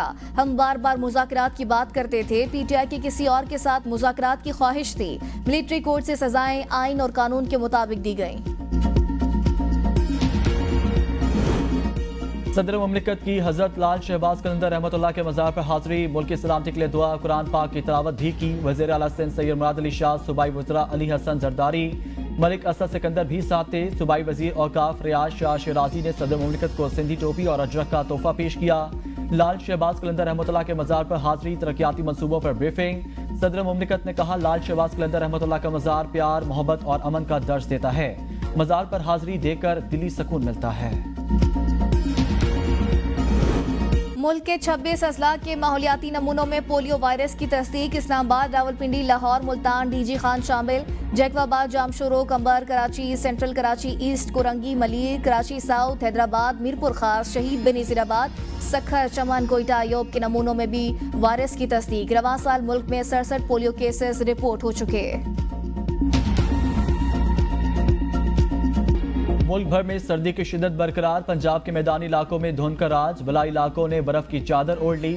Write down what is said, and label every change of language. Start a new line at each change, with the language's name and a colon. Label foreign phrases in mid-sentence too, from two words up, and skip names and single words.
Urdu: ہم بار بار مذاکرات کی بات کرتے تھے، پی ٹی آئی کی کسی اور کے ساتھ مذاکرات کی خواہش تھی. ملٹری کورٹ سے سزائیں آئین اور قانون کے مطابق دی گئی. صدر مملکت کی حضرت لال شہباز قلندر رحمۃ اللہ کے مزار پر حاضری، ملک کی سلامتی کے لیے دعا، قرآن پاک کی تلاوت بھی کی. وزیر اعلیٰ سندھ سید مراد علی شاہ، صوبائی وزرا علی حسن زرداری، ملک اسد سکندر بھی ساتھ تھے. صوبائی وزیر اوقاف ریاض شاہ شیرازی نے صدر مملکت کو سندھی ٹوپی اور اجرک کا تحفہ پیش کیا. لال شہباز قلندر رحمۃ اللہ کے مزار پر حاضری، ترقیاتی منصوبوں پر بریفنگ. صدر مملکت نے کہا لال شہباز قلندر رحمۃ اللہ کا مزار پیار، محبت اور امن کا درس دیتا ہے. مزار پر حاضری دے کر دلی سکون ملتا ہے. ملک کے 26 اضلاع کے ماحولیاتی نمونوں میں پولیو وائرس کی تصدیق. اسلام آباد، راولپنڈی، لاہور، ملتان، ڈی جی خان شامل. جیکب آباد، جامشورو، قمبر، کراچی سینٹرل، کراچی ایسٹ، کورنگی، ملیر، کراچی ساؤتھ، حیدرآباد، میرپور خاص، شہید بینظیر آباد، سکھر، چمن، کوئٹہ، ایوب کے نمونوں میں بھی وائرس کی تصدیق. رواں سال ملک میں 67 پولیو کیسز رپورٹ ہو چکے. ملک بھر میں سردی کی شدت برقرار. پنجاب کے میدانی علاقوں میں دھند کا راج۔ بالائی علاقوں نے برف کی چادر اوڑھ لی.